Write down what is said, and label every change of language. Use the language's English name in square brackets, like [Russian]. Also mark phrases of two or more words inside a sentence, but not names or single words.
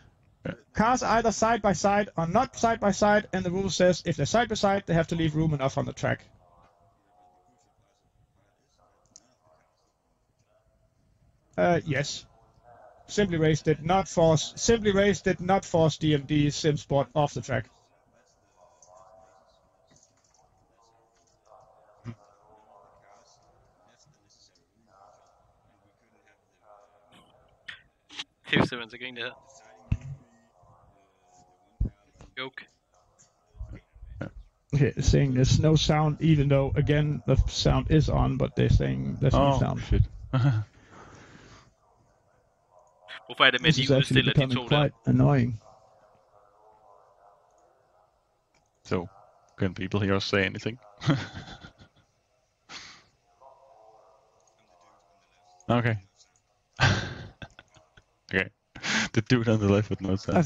[English] So Cars are either side by side or not side by side, and the rule says if they're side by side, they have to leave room enough on the track. Yes. Simply Race did not force DMD SimSport off the track. [Danish] Det er jo simpelthen så grin det her. [English] Joke. Okay, saying there's no sound, even though again the sound is on, but they're saying there's no sound. Shit. [Danish] Hvorfor er det med, at [English] This is [Danish] de [English] actually [Danish] udstiller de [English] becoming [Danish] to der? [English] quite annoying. So, can people hear us say anything? Okay. Okay. The dude on the left with no sound.